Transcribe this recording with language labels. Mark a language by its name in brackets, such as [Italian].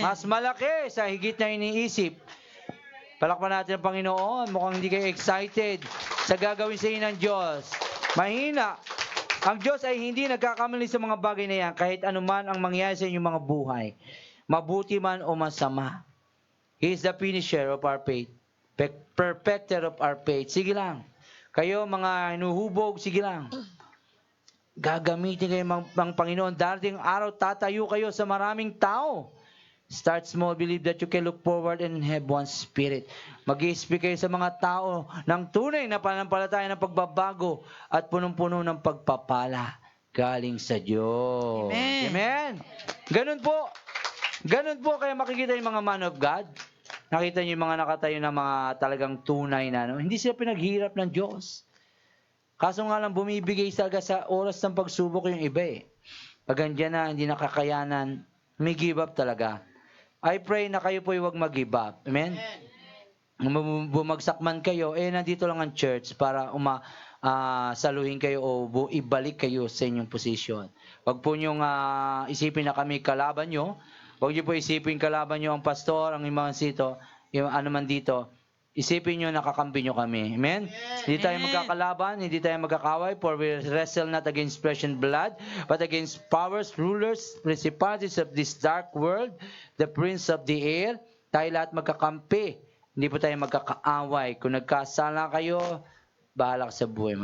[Filipino] Mas malaki sa higit na iniisip. Palakpan natin ang Panginoon. Mukhang hindi kayo excited sa gagawin sa inyo ng Diyos. Mahina. Ang Diyos ay hindi nagkakamali sa mga bagay na yan kahit anuman ang mangyari sa inyong mga buhay. Mabuti man o masama. [English] He is the finisher of our faith. Perfecter of our faith. [Filipino] Sige lang. Kayo mga hinuhubog, sige lang. Gagamitin kayo ng Panginoon. Darating araw, tatayo kayo sa maraming tao. [English] Start small, believe that you can look forward and have one spirit. [Filipino] Mag-i-speak kayo sa mga tao ng tunay na pananampalataya ng pagbabago at punong-puno ng pagpapala galing sa Diyos. Amen. Amen. Ganun po. Ganun po kaya makikita yung mga man of God. Nakita niyo yung mga nakatayo na mga talagang tunay na, no? Hindi sila pinaghirap ng Diyos. Kaso nga lang, bumibigay talaga sa oras ng pagsubok yung iba eh. Pag andyan na, hindi nakakayanan, may give up talaga. I pray na kayo po huwag mag-give up. Amen? Bumagsak man kayo, nandito lang ang church para saluhin kayo o ibalik kayo sa inyong posisyon. Huwag po niyong isipin na kami kalaban nyo. Huwag niyo po isipin kalaban nyo ang pastor, ang mga sito, yung ano man dito. Isipin nyo, nakakampi nyo kami. Amen? Hindi tayo magkakalaban, hindi tayo magkakaway, [English] for we wrestle not against flesh and blood, but against powers, rulers, principalities of this dark world, the prince of the air. [Filipino] Tayo lahat magkakampi. Hindi po tayo magkakaaway. Kung nagkasala kayo, bahala ka sa buhay mo.